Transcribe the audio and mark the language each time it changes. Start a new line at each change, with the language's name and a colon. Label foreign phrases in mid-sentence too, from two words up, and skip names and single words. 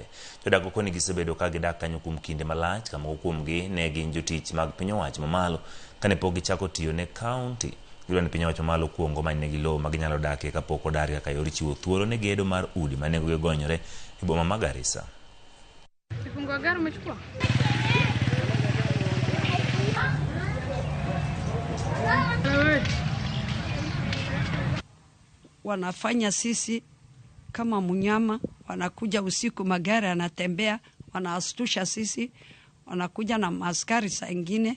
Luo (Kenya and Tanzania): Jodak okoni gisebedo ka gidak kanyo kuom kinde malach, kama kuomgi ne gin jotich mag piny owacho mamalo kane pok gichako tiyo ne kaunti. Yudo ni piny owacho mamalo kuongo manyinegi lowo ma ginyalo dakie kapok odar kaka yor chiwo thuolo ne gedo mar udi manengogi ogonyore e boma ma Garissa.
Swahili: Wanafanya sisi kama mnyama, wanakuja usiku, magari yanatembea, wanaastusha sisi, wanakuja na askari saa ingine.